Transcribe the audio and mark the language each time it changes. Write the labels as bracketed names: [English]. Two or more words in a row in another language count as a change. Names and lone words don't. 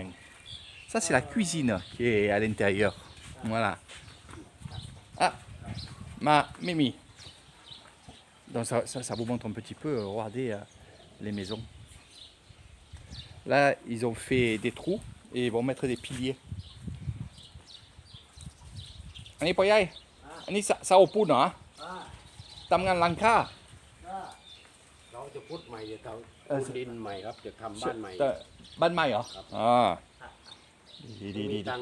[French] Ça c'est la cuisine qui est à l'intérieur. Voilà. Mimi. Donc ça vous montre un petit peu, regardez les maisons. Là, ils ont fait des trous et ils vont mettre des piliers. [Thai] อันนี้พ่อใหญ่อันนี้เสาปูนเหรอทำงานหลังคา เราจะพุทธใหม่จะทำปูนดินใหม่ครับจะทำบ้านใหม่ บ้านใหม่เหรอดี มีตังค์